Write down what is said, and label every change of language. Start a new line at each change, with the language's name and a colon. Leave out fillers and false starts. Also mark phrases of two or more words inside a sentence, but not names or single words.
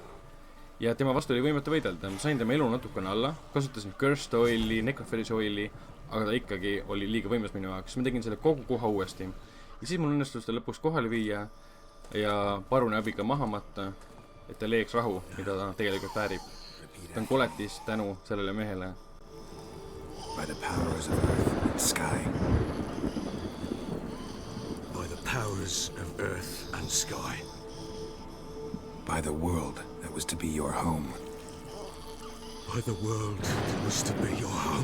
Estonian: Ja tema vastu oli võimatu võidelda. Ma sain tema elu natukene alla, kasutasin cursed oili, necrophage'i oili, aga ta ikkagi oli liiga võimas minu jaoks. Ma tegin selle kogu koha uuesti. Ja siis mul õnnestus ta lõpuks kohale viia ja parune abiga maha matta, et ta leiaks rahu, mida ta tegelikult väärib. Ta on koletis tänu sellele mehele.
English: By the powers of earth and sky. By the powers of earth and sky. By the world that was to be your home. By the world that was to be your home.